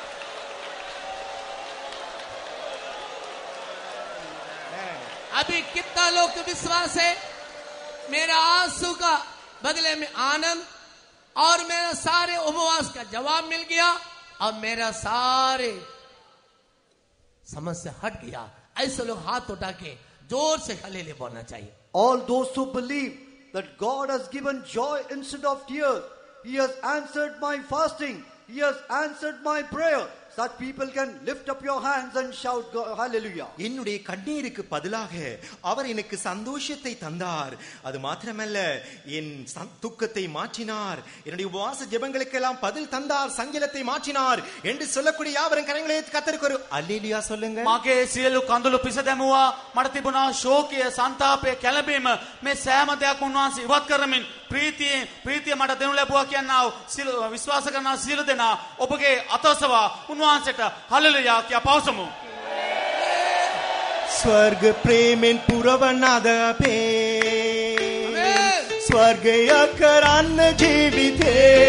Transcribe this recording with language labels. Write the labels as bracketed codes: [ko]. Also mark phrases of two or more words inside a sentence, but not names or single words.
[hi] अभी कितना लोग को विश्वास है मेरा आंसू का बदले में आनंद और मेरा सारे उपवास का जवाब मिल गया और मेरा सारे समस्या हट गया? ऐसे लोग हाथ उठा के जोर से हलेलुया बोलना चाहिए. [en] All those who believe that God has given joy instead of tears, He has answered my fasting, He has answered my prayer. Such people can lift up your hands and shout hallelujah. [ta] என்னுடைய கண்ணீருக்கு பதிலாக அவர் எனக்கு சந்தோஷத்தை தந்தார். அது மாத்திரமல்ல, என் துக்கத்தை மாற்றினார். என்னுடைய உபவாச ஜெபங்களுக்கெல்லாம் பதில் தந்தார், சஞ்சலத்தை மாற்றினார் என்று சொல்லக்கூடிய யாவரும் கரங்களை கர்த்தருக்கு ஒரு அல்லேலூயா சொல்லுங்க. [si] මගේ සියලු කඳුළු පිස දැමුවා. මට තිබුණා ශෝකය, සන්තාපය, කැළඹීම. මේ සෑම දෙයක්ම උන්වහන්සේ ඉවත් කරමින් ප්‍රීතිය මට දෙනු ලැබුවා කියනවා. විශ්වාස කරන සියලු දෙනා ඔබගේ අතසවා උන්වහන්සේට හලෙලුයා කියා පවසමු. ස්වර්ග ප්‍රේමෙන් පුරවනද අපේ ස්වර්ගය කරන්න ජීවිතේ.